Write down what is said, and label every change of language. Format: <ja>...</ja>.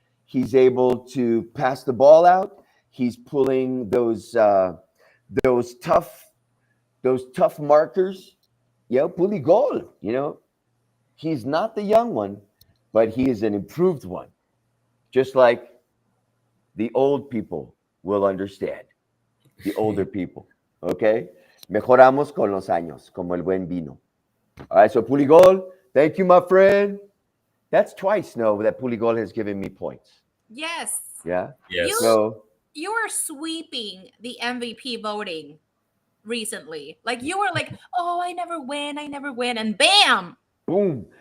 <en>He's able to pass the ball out. He's pulling those tough markers. Puligol. He's not the young one, but he is an improved one. Just like the old people will understand. The older people. Okay?</en> <es>Mejoramos con los años, como el buen vino.</es> <en>All right, so Puligol, thank you, my friend. That's twice, no, that Puligol has given me points. Yes. Yeah? Yes. So, You were sweeping the MVP voting recently. Like, you were like, oh, I never win. And bam! boom.</en>